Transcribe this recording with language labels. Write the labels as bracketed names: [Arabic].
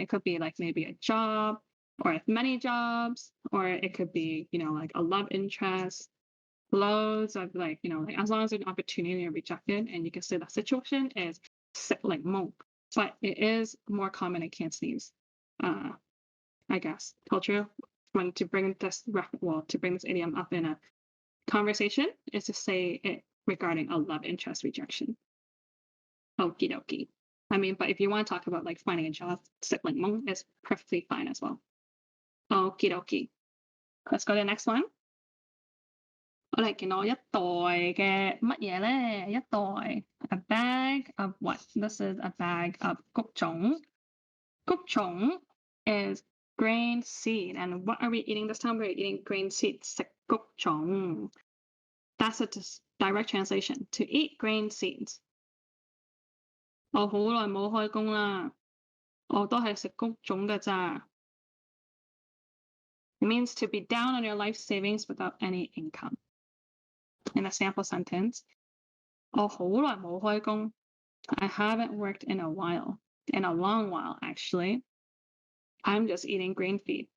[English] It could be like maybe a job or many jobs, or it could be, like a love interest, loads of like, as long as there's an opportunity you're rejected, and you can say the situation is like monk, but it is more common in Cantonese, I guess, culture when to bring this idiom up in a conversation is to say it regarding a love interest rejection. Okie dokie. I mean, but if you want to talk about like finding a job, sibling monk is perfectly fine as well. Okie dokie. Let's go to the next one. [Cantonese] 我哋見到一袋嘅乜嘢咧？一袋 [English] a bag of what? This is a bag of 穀種。 穀種 is grain seed, and what are we eating this time? We're eating grain seed. 食穀種 That's a direct translation. To eat grain seeds. [Cantonese] 我好耐冇開工啦，我都係食穀種㗎咋。 [English] It means to be down on your life savings without any income. In a sample sentence, [Cantonese] 我好耐冇開工. [English] I haven't worked in a while. In a long while, actually. I'm just eating grain feed.